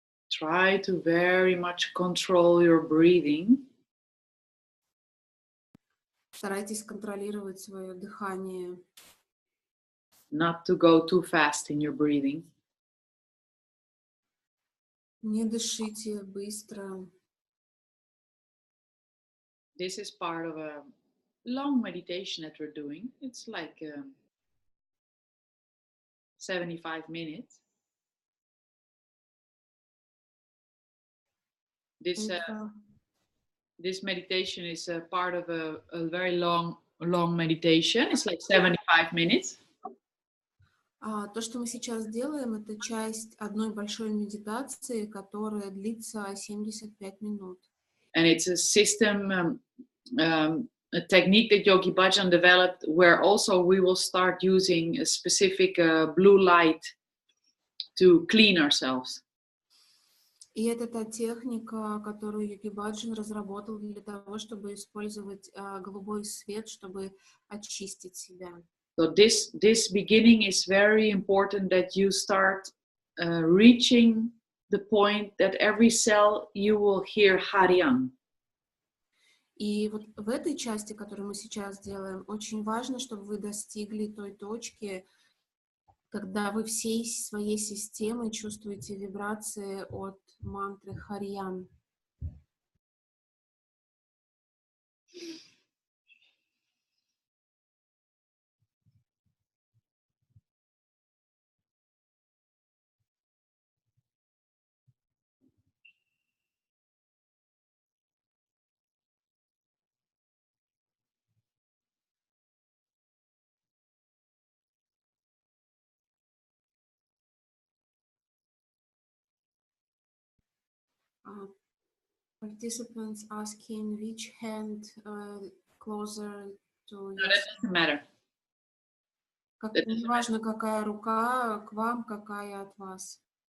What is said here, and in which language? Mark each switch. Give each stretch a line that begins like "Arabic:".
English: Try to very much control your breathing.
Russian: Старайтесь контролировать свое дыхание.
English: Not to go too fast in your breathing.
Russian: Не дышите быстро.
English: This is part of a long meditation that we're doing. It's like 75 minutes. This
Russian: Это,
English: this meditation is a part of a very long meditation. It's like 75 minutes.
Russian: то, что мы сейчас делаем, это часть одной большой медитации, которая длится 75 минут.
English: And it's a system, a technique that Yogi Bhajan developed, where also we will start using a specific blue light to clean ourselves.
Russian: И это та техника, которую Йоги Баджан разработал для того, чтобы использовать голубой свет, чтобы очистить себя.
English: So this beginning is very important, that you start reaching the point that every cell you will hear Hariam.
Russian: И вот в этой части, которую мы сейчас делаем, очень важно, чтобы вы достигли той точки, когда вы всей своей системой чувствуете вибрации от мантры Харьян.
English: Participants asking which hand closer to No, your... that doesn't matter.
Russian: Не важно, какая рука к вам, какая от вас.